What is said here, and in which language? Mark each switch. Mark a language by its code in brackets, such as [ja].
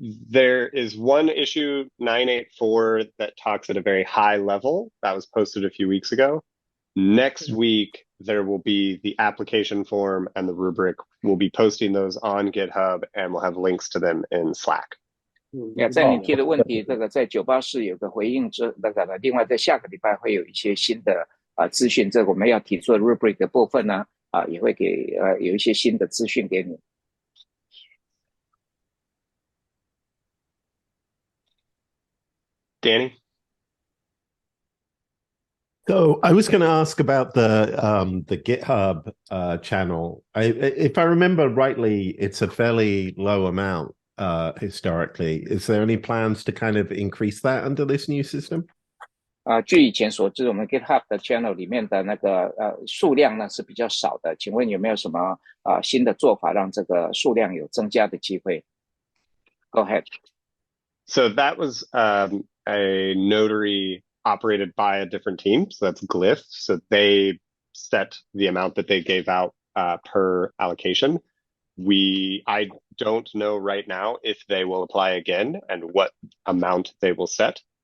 [en] There is one issue, 984, that talks at a very high level. That was posted a few weeks ago. Next week, there will be the application form and the rubric. We'll be posting those on GitHub and we'll have links to them in Slack. [zh] 在你提的问题，这个在984有个回应另外在下个礼拜会有一些新的资讯，这个我们要提出的 rubric 的部分呢也会给有一些新的资讯给你。 [en] Danny? So I was going to ask about the GitHub channel. If I remember rightly, it's a fairly low amount historically. Is there any plans to kind of increase that under this new system? [zh] 据以前所知，我们 GitHub 的 channel 里面的那个数量呢是比较少的。请问有没有什么新的做法让这个数量有增加的机会 ？ [en] Go ahead. So that was a notary operated by a different team. So that's Glyph. So they set the amount that they gave out per allocation. I don't know right now if they will apply again and what amount they will set.